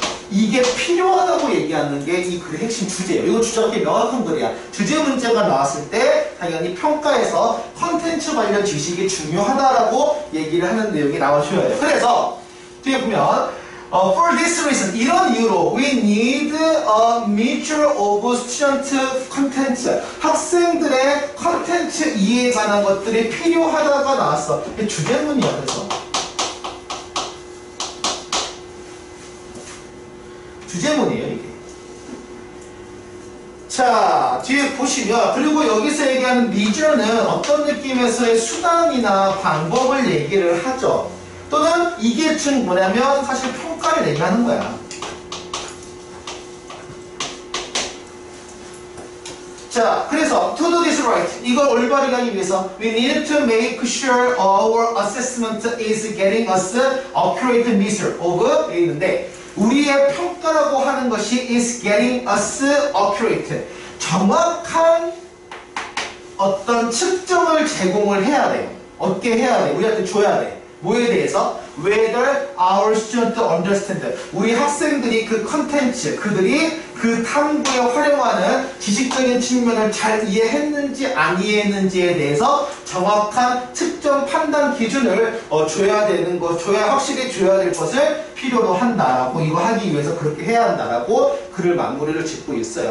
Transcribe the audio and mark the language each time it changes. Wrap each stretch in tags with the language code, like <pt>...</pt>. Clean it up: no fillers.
<ko>이게 필요하다고 얘기하는 게 이 글의 핵심 주제예요. 이거 주제가 꽤 명확한 글이야. 주제 문제가 나왔을 때 당연히 평가에서 컨텐츠 관련 지식이 중요하다라고 얘기를 하는 내용이 나와줘야 돼요. 그래서 뒤에 보면</ko> <en>for this reason,</en> <ko>이런 이유로</ko> <en>we need a measure of student content.</en> <ko>학생들의 컨텐츠 이해에 관한 것들이 필요하다가 나왔어. 이게 주제문이야. 그래서 주제문이에요, 이게. 자, 뒤에 보시면, 그리고 여기서 얘기하는 measure는 어떤 느낌에서의 수단이나 방법을 얘기를 하죠. 또는 이게 즉 뭐냐면 사실 평가를 얘기하는 거야. 자, 그래서</ko> <en>to do this right,</en> <ko>이걸 올바르게 하기 위해서</ko> <en>we need to make sure our assessment is getting us accurate measure of</en> <ko>있는데 우리의 평가라고 하는 것이</ko> <en>is getting us accurate,</en> <ko>정확한 어떤 측정을 제공을 해야 돼요. 얻게 해야 돼. 우리한테 줘야 돼. 뭐에 대해서?</ko> <en>Whether our students understand.</en> <ko>우리 학생들이 그 컨텐츠, 그들이 그 탐구에 활용하는 지식적인 측면을 잘 이해했는지 안 이해했는지에 대해서 정확한 측정 판단 기준을 줘야 되는 것, 확실히 줘야 될 것을 필요로 한다라고, 이거 하기 위해서 그렇게 해야 한다라고 글을 마무리를 짓고 있어요.</ko>